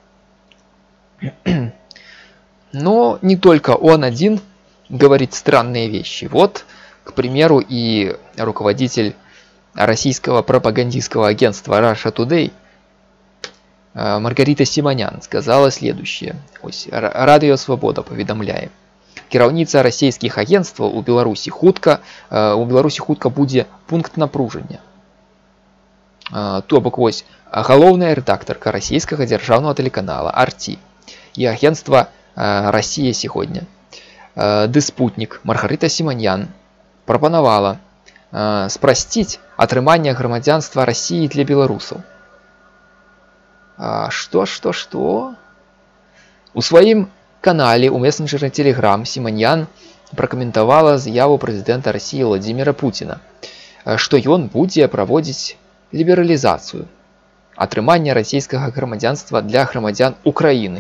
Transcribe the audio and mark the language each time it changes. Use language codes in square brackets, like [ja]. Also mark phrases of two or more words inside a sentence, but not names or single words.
[ru] Но не только он один говорит странные вещи. Вот, к примеру, и руководитель российского пропагандистского агентства Russia Today Маргарита Симонян сказала следующее. [be] Радио Свобода поведомляе. Кіраўніца расійскіх агентстваў у Беларусі хутка будзе пункт напружання. То бок вось галоўная рэдактарка расійскага дзяржаўнага тэлеканала RT і агентства «Россия сегодня» ды спутнік Маргарита Симонян прапанавала спрасціць атрыманне грамадзянства России для беларусаў. [ru] Что? [be] У сваім канале у месенджера Telegram Сіманян пракаментавала заяву прэзідэнта Расіі Владзіміра Пуціна, што ён будзе праводзіць лібералізацыю атрымання расійскага грамадзянства для грамадзян Украіны.